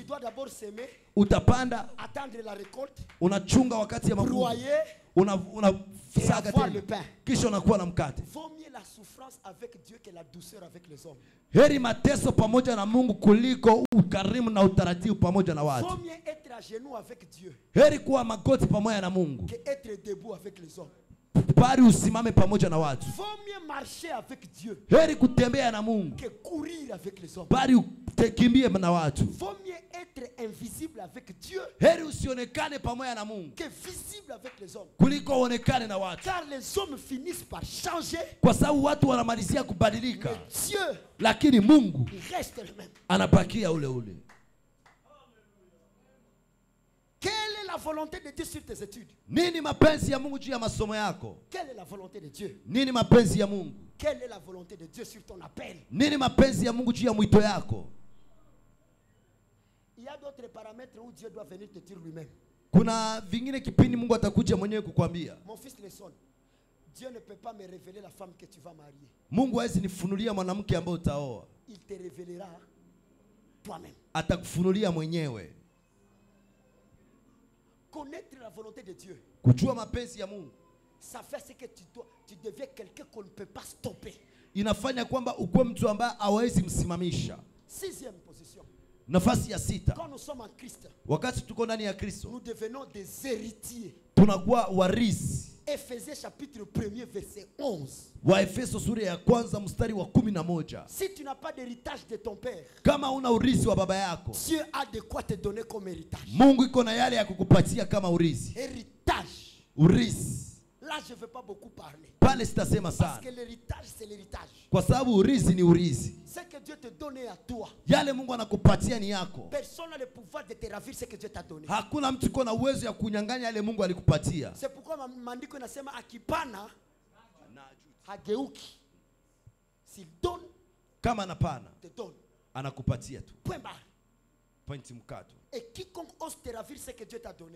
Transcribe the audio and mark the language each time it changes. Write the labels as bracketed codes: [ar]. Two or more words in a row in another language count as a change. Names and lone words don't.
[fr] dois d'abord s'aimer, [sw] utapanda, [fr] attendre la récolte, [sw] unachunga wakati ya mavuno, [fr] broyer, [sw] unasaga [fr] avoir le [sw] tena, [fr] pain. [sw] kisha unakuwa na mkate. [fr] Vaut mieux la souffrance avec Dieu que la douceur avec les hommes. [sw] Heri mateso pamoja na Mungu kuliko ukarimu na utaratibu pamoja na [fr] Vaut [sw] watu. [fr] mieux être à genoux avec Dieu [sw] Heri kuwa magoti pamoja na Mungu, [fr] que être debout avec les hommes. [sw] bali usimame pamoja na watu. [fr] Vaut mieux marcher avec Dieu [sw] Heri kutembea na Mungu, [fr] que courir avec les hommes. [sw] bali ukimbie na watu. [fr] Vaut mieux être invisible avec Dieu [sw] Heri usionekane pamoja na Mungu [fr] que visible avec les hommes. [sw] kuliko uonekane na watu, [fr] Car les hommes finissent par changer, [sw] kwa sababu watu wanamalizia kubadilika, [fr] mais Dieu, [sw] lakini Mungu [fr] il reste le même. [sw] anabakia ule ule. [fr] volonté de Dieu sur tes études? [sw] Nini mapenzi ya Mungu juu ya masomo yako? [fr] Quelle est la volonté de Dieu? [sw] Nini mapenzi ya Mungu? [fr] Quelle est la volonté de Dieu sur ton appel? [sw] Nini mapenzi ya Mungu juu ya mwito yako? [fr] Il y a d'autres paramètres où Dieu doit venir te dire lui-même. [sw] Kuna vingine kipindi Mungu atakuja mwenyewe kukwambia. [fr] Mon fils le son. Dieu ne peut pas me révéler la femme que tu vas marier. [sw] Mungu hawezi nifunulia mwanamke ambaye utaoa. [fr] Il te révélera toi-même. [sw] Atakufunulia mwenyewe. [fr] Connaître la volonté de Dieu, [sw] Kujua mapenzi ya Mungu [fr] ça fait ce que tu deviens quelqu'un qu'on ne peut pas stopper. [sw] inafanya kwamba ukuwe mtu ambaye hawezi msimamisha. [fr] Sixième position. [sw] Nafasi ya 6. [fr] Quand nous sommes en Christ, [sw] Wakati tuko ndani ya Kristo, [fr] nous devenons des héritiers. [sw] tunakuwa warisi. [fr] Éphésiens chapitre 1er verset 11. [sw] Waefeso sura ya kwanza mstari wa 11. [fr] Si tu n'as pas d'héritage de ton père, [sw] Kama una urisi wa baba yako, [fr] Dieu a de quoi te donner comme héritage. [sw] Mungu iko na yale ya kukupatia kama urisi. [fr] Héritage. [sw] Urisi. [fr] Là, je ne veux pas beaucoup parler. [sw] Pale sitasema [fr] Parce [sw] sana. [fr] que l'héritage, c'est l'héritage. [sw] Kwa sababu urisi ni urisi. [fr] Ce que Dieu te donne à toi, [sw] Yale Mungu anakupatia ni yako. [fr] personne n'a le pouvoir de te ravir ce que Dieu t'a donné. [sw] Hakuna mtu iko na uwezo ya kunyang'anya yale Mungu alikupatia. [fr] C'est pourquoi [sw] maandiko inasema akipana hageuki. [fr] S'il donne, [sw] Kama anapana, [fr] te donne. [sw] anakupatia tu. [fr] Point barre. [sw] Pointi mkato. [fr] Et quiconque ose te ravir ce que Dieu t'a donné,